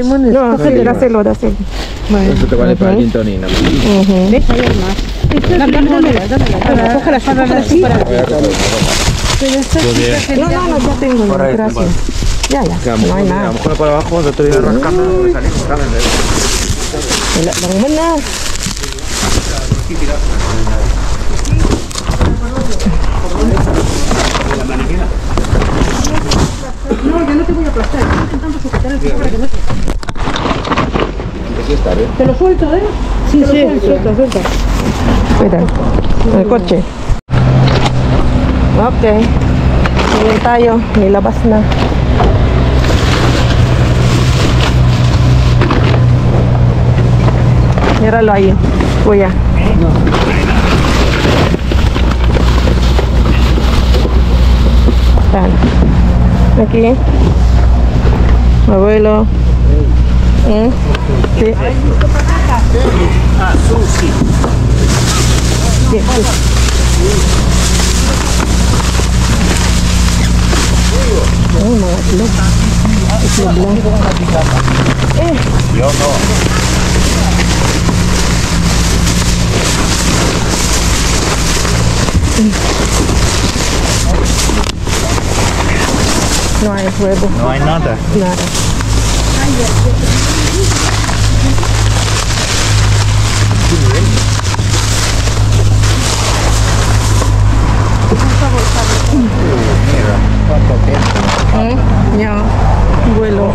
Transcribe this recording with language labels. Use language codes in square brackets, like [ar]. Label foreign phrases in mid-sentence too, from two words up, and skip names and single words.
[es] No, dáselo. Eso te vale para el gin tonic, ¿no? ¿Ves? Hay más. Dámelas. Cógelas así para... No, ya tengo. Gracias. Ya. No hay A nada. lo mejor por abajo, de otro día rascando, me salimos, [tl] Wala lang man na. [es] No, yo no te voy a aplastar. Estoy intentando sujetar el para que no te... Te lo suelto, ¿eh? Sí, suelta. Cuidado. El coche. Okay. [tl] Ngayon tayo. Nilabas na. [es] Míralo ahí, Kuya. No. Tan. Aquí. Abuelo. Sí. [tl] Sige, sige. Oh, mga itlog. Itlog lang. [es] Yo no. No hay huevo. No hay nada. Nada. Ya, vuelo.